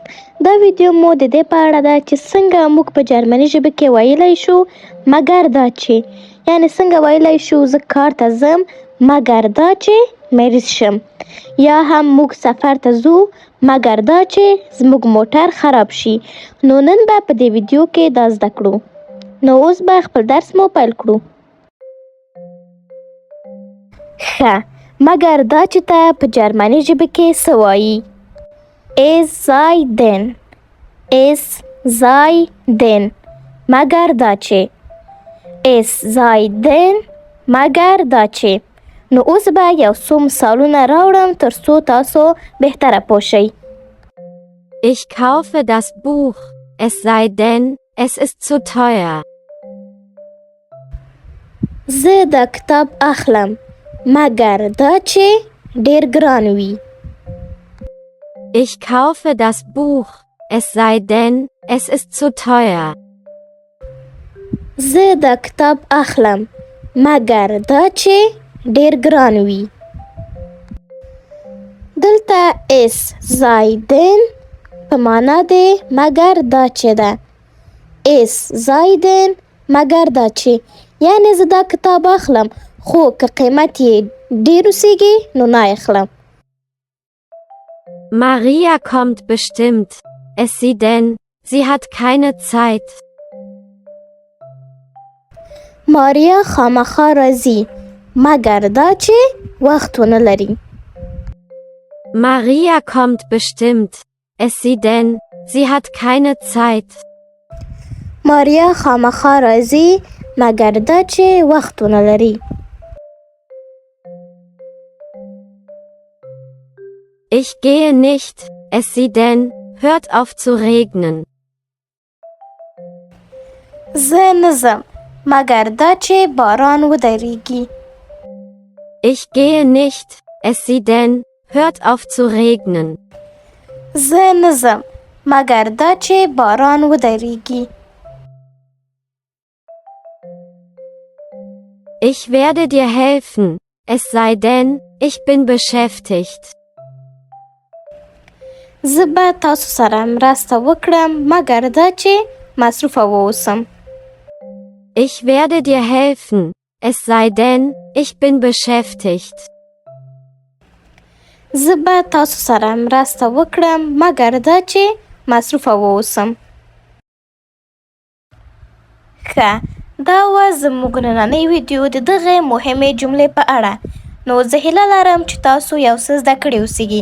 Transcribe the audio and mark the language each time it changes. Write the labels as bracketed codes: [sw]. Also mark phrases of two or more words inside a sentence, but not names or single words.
[ps] دا ویډیو مو د دې په اړه ده چې څنګه موږ په جرمني ژبه کې ویلی شو مګر دا چې، یعنې څنګه ویلی شو زه کار ته ځم مګر دا چې مریض شم، یا هم موږ سفر ته ځو مګر دا چې زموږ موټر خراب شي. نو نن به په دې ویډیو کې دا زده کړو. نو اوس به خپل درس مو پیل کړو. ښه، مګر دا چې ته په جرمني ژبه کې څه وایي؟ [de] Es sei denn. Es sei denn. [ps] مګر دا چې. [de] Es sei denn. [ps] مګر دا چې. نو اوس به یو څو مثالونه راوړم تر څو تاسو بهتره پوه شئ. [de] Ich kaufe das Buch, es sei denn, es ist zu teuer. [ps] زه دا کتاب اخلم مګر دا چې ډیر ګران وي. [de] Ich kaufe das Buch, es sei denn, es ist zu teuer. [ps] زه دا کتاب اخلم مګر دا چې ډیر ګران وي. دلته [de] es sei denn [ps] په معنا دی مګر دا چې ده. [de] es sei denn [ps] مګر دا چې، یعنې زه دا کتاب اخلم خو که قیمت یې ډیر اوسیږي نو نه اخلم. [de] Maria kommt bestimmt, es sei denn, sie hat keine Zeit. [ps] ماریا خامخا راځي مګر دا چې وخت ونه لري. [de] Maria kommt bestimmt, es sei denn, sie hat keine Zeit. [ps] ماریا خامخا راځي مګر دا چې وخت ونه لري. [de] Ich gehe nicht, es sei denn, hört auf zu regnen. [ps] زه نه ځم مګر دا چې باران ودرېږي. [de] Ich gehe nicht, es sei denn, hört auf zu regnen. [ps] زه نه ځم مګر دا چې باران ودرېږي. [de] Ich werde dir helfen, es sei denn, ich bin beschäftigt. [ps] زه به تاسو سره مرسته وکړم مګر دا چې مصروفه واوسم. [de] Ich werde dir helfen, es sei denn, ich bin beschäftigt. [ps] زه به تاسو سره مرسته وکړم مګر دا چې مصروفه واوسم. ښه، دا وه زموږ نننۍ ویډیو د دغې مهمې جملې په اړه. نو زه هیله لرم چې تاسو یو څه زده کړي اوسیږي.